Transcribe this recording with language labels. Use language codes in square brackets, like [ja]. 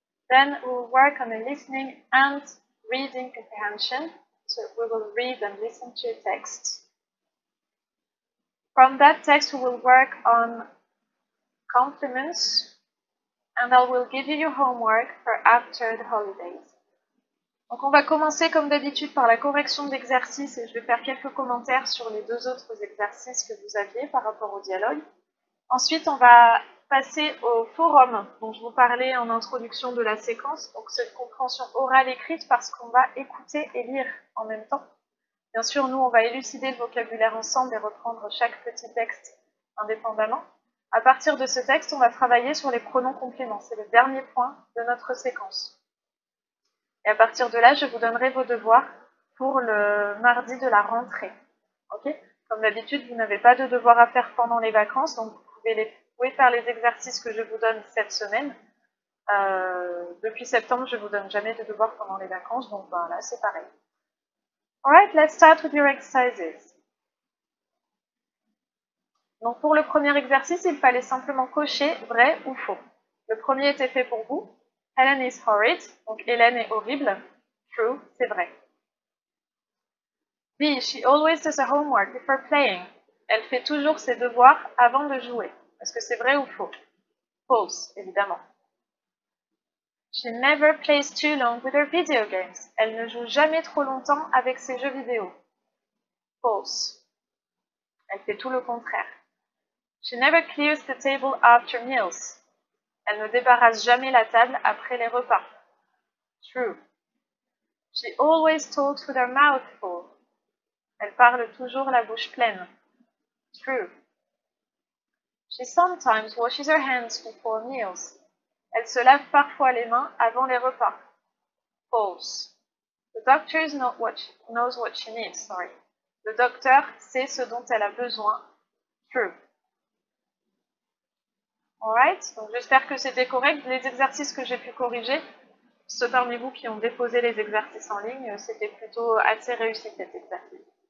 [en] Then we will work on the listening and reading comprehension, so we will read and listen to a text. From that text, we will work on complements, and I will give you your homework for after the holidays. [fr] Donc on va commencer comme d'habitude par la correction d'exercices et je vais faire quelques commentaires sur les deux autres exercices que vous aviez par rapport au dialogue. Ensuite on va passer au forum dont je vous parlais en introduction de la séquence, donc cette compréhension orale écrite parce qu'on va écouter et lire en même temps. Bien sûr nous on va élucider le vocabulaire ensemble et reprendre chaque petit texte indépendamment. À partir de ce texte on va travailler sur les pronoms compléments, c'est le dernier point de notre séquence. Et à partir de là, je vous donnerai vos devoirs pour le mardi de la rentrée. Okay? Comme d'habitude, vous n'avez pas de devoirs à faire pendant les vacances, donc vous pouvez faire les exercices que je vous donne cette semaine. Depuis septembre, je ne vous donne jamais de devoirs pendant les vacances, donc voilà, c'est pareil. [en] Alright, let's start with your exercises. [fr] Donc pour le premier exercice, il fallait simplement cocher vrai ou faux. Le premier était fait pour vous. [en] Helen is horrid, [fr] donc Hélène est horrible. True, c'est vrai. B. [en] She always does her homework before playing. [fr] Elle fait toujours ses devoirs avant de jouer. Est-ce que c'est vrai ou faux? False, évidemment. [en] She never plays too long with her video games. [fr] Elle ne joue jamais trop longtemps avec ses jeux vidéo. False. Elle fait tout le contraire. [en] She never clears the table after meals. [fr] Elle ne débarrasse jamais la table après les repas. [en] True. She always talks with her mouth full. [fr] Elle parle toujours la bouche pleine. [en] True. She sometimes washes her hands before meals. [fr] Elle se lave parfois les mains avant les repas. [en] False. The doctor knows what she needs. Sorry. [fr] Le docteur sait ce dont elle a besoin. True. Alright, donc j'espère que c'était correct. Les exercices que j'ai pu corriger, ceux parmi vous qui ont déposé les exercices en ligne, c'était plutôt assez réussi cet exercice.